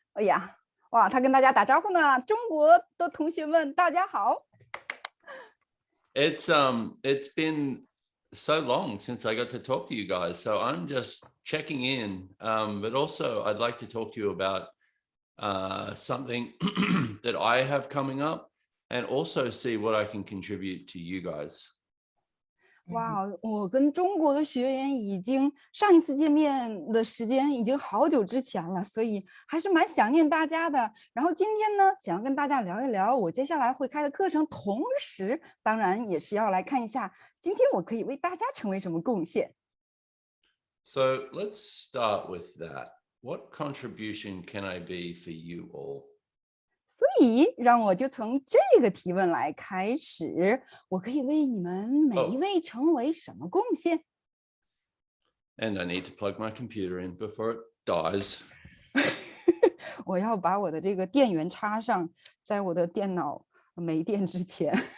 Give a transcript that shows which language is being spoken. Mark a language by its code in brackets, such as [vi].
[zh] 哎呀，哇，他跟大家打招呼呢。中国的同学们，大家好。 [en] It's been so long since I got to talk to you guys, so I'm just checking in. But also, I'd like to talk to you about something that I have coming up, and also see what I can contribute to you guys. [zh] 哇，我跟中国的学员已经上一次见面的时间已经好久之前了，所以还是蛮想念大家的。然后今天呢，想要跟大家聊一聊我接下来会开的课程，同时当然也是要来看一下今天我可以为大家成为什么贡献。 [en] So let's start with that. What contribution can I be for you all? [zh] 所以让我就从这个提问来开始，我可以为你们每一位成为什么贡献？ [en] And I need to plug my computer in before it dies. [zh] 我要把我的这个电源插上，在我的电脑没电之前。